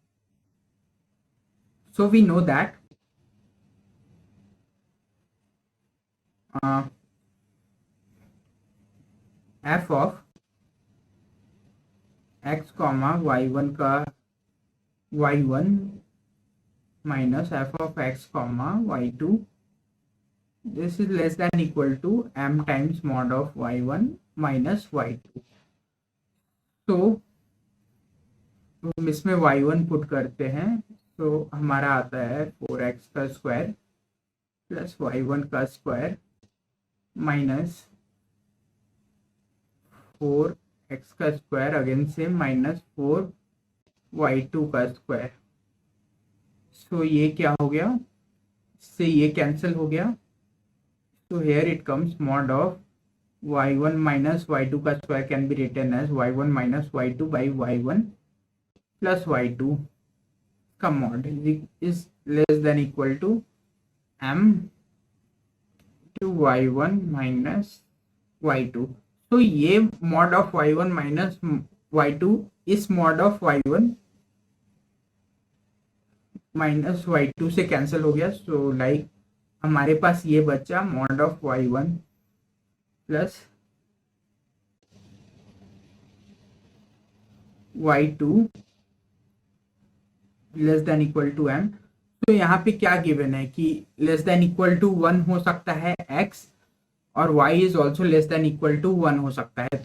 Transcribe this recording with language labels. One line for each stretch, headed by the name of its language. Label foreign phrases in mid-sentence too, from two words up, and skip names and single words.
English: so we know that f of x comma y1 का y1 minus f of x comma y2, this is less than equal to m times mod of y1 minus y2।
Hindi: तो हम इसमें y1 पुट करते हैं, तो हमारा आता है 4x का
English: square plus y1
Hindi: का
English: square minus 4x
Hindi: का
English: square again
Hindi: से
English: minus 4y2
Hindi: का स्क्वायर। सो ये क्या हो गया, इससे ये कैंसिल हो गया।
English: So here it comes mod of y1 minus y2
Hindi: का square
English: can be written as y1 minus y2 by y1 plus y2 का mod is less than equal to m to y1 minus y2।
Hindi: तो ये
English: mod of y1 minus y2
Hindi: इस
English: mod of y1 minus y2
Hindi: से कैंसिल हो गया।
English: so like
Hindi: हमारे पास ये बचा
English: mod of y1 plus y2 less than equal to m.
Hindi: तो यहाँ पे क्या गिवन है कि
English: less than equal to 1
Hindi: हो सकता है x और y
English: is also less than equal to 1
Hindi: हो सकता है।